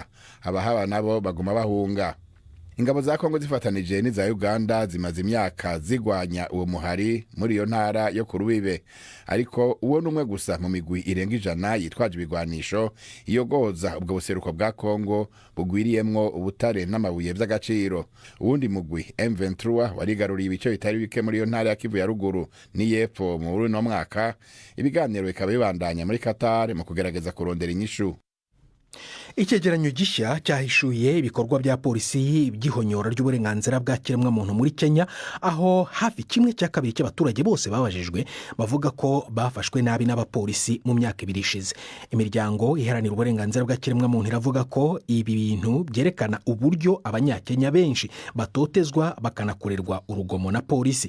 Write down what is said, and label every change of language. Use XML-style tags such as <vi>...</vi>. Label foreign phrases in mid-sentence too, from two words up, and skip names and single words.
<rn>abahaba nabo baguma bahunga. ingabo za Kongo zifatanije n'iza Uganda zimaze imyaka zigwanya uwo muhari muri iyo ntara yo ku rubibe, ariko uwo numwe gusa mu migwi irenga 100 yitwaje ibigwanisho iyogoza ubwo buseruko bwa Kongo bugwiriyemwo ubutare n'amabuye by'agaciro. uwundi mugwi M23 warigaruriye ibice bitari bike muri iyo ntara ya Kivu ya ruguru ni yepfo mu runo mwaka. ibiganiro bikaba bibandanya muri Qatar mu kugerageza kurondera inyishu. icyegeranyo gishya cyahishuye ibikorwa bya polisi by'ihonyora ry'uburenganzira bwa kiremwamuntu muri Kenya, aho hafi 1/2 cy'abaturage bose babajijwe bavuga ko bafashwe nabi n'abapolisi mu myaka 2 ishize. imiryango iharanira uburenganzira bwa kiremwamuntu iravuga ko ibi bintu byerekana uburyo abanyakenya benshi batotezwa bakanakorerwa urugomo na polisi.</rn>